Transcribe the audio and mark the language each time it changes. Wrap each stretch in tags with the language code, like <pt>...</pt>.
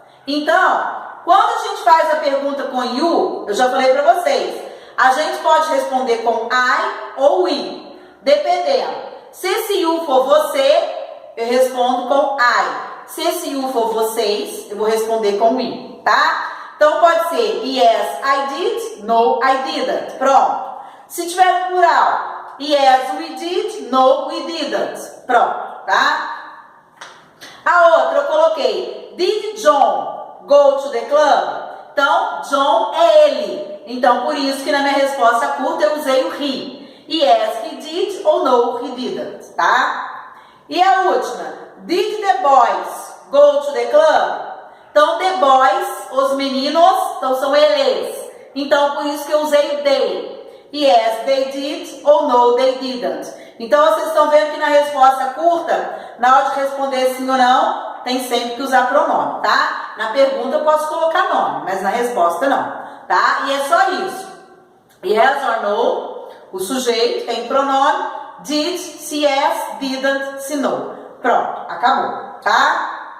<pt>Então, quando a gente faz a pergunta com you, eu já falei para vocês, a gente pode responder com I ou we, dependendo. Se esse you for você, eu respondo com I. Se esse you for vocês, eu vou responder com we, tá? Então, pode ser</pt> <en>yes, I did, no, I didn't.</en> <pt>Pronto. Se tiver plural,</pt> <en>yes, we did, no, we didn't.</en> <pt>Pronto, tá? A outra eu coloquei,</pt> <en>did John go to the club?</en> <pt>Então, John é ele. Então, por isso que na minha resposta curta eu usei o he.</pt> <en>Yes, he did ou no, he didn't, tá?</en> <pt>E a última,</pt> <en>did the boys go to the club?</en> <pt>Então,</pt> <en>the boys,</en> <pt>os meninos, então são eles. Então, por isso que eu usei they.</pt> <en>Yes, they did ou no, they didn't.</en> <pt>Então, vocês estão vendo que na resposta curta, na hora de responder sim ou não, tem sempre que usar pronome, tá? Na pergunta eu posso colocar nome, mas na resposta não, tá? E é só isso.</pt> <en>Yes or no,</en> <pt>o sujeito tem pronome. Did, se yes, didn't, se no. Pronto, acabou, tá?</pt>